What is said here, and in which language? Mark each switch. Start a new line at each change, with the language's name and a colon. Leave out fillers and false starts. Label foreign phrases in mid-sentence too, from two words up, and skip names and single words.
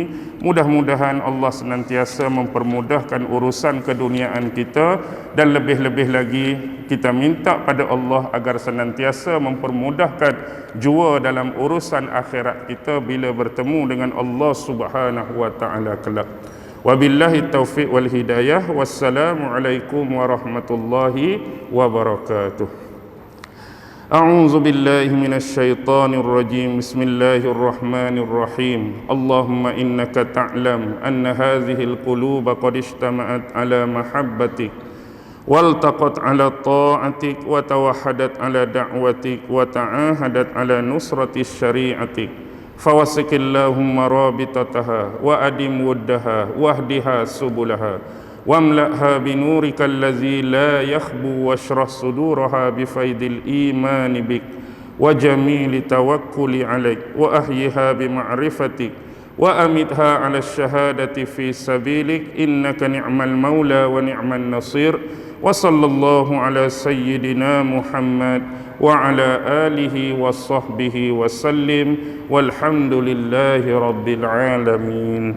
Malay: Mudah-mudahan Allah senantiasa mempermudahkan urusan keduniaan kita, dan lebih-lebih lagi kita minta pada Allah agar senantiasa mempermudahkan jua dalam urusan akhirat kita bila bertemu dengan Allah
Arabic: سبحانه وتعالى
Malay: kelak.
Arabic: وبالله التوفيق والهداية. والسلام عليكم ورحمة الله وبركاته. أعوذ بالله من الشيطان الرجيم. بسم الله الرحمن الرحيم. اللهم إنك تعلم أن هذه القلوب قد اجتمعت على محبتك والتقت على طاعتك وتوحدت على دعوتك وتعاهدت على نصرة شريعتك. فوسك اللهم رابطتها وأدم ودها واهدها سبلها واملأها بنورك الذي لا يخبو واشرح صدورها بفيض الإيمان بك وجميل توكل عليك وأحيها بمعرفتك وأمتها على الشهادة في سبيلك إنك نعم المولى ونعم النصير وصلى الله على سيدنا محمد وعلى آله وصحبه وسلم والحمد لله رب العالمين.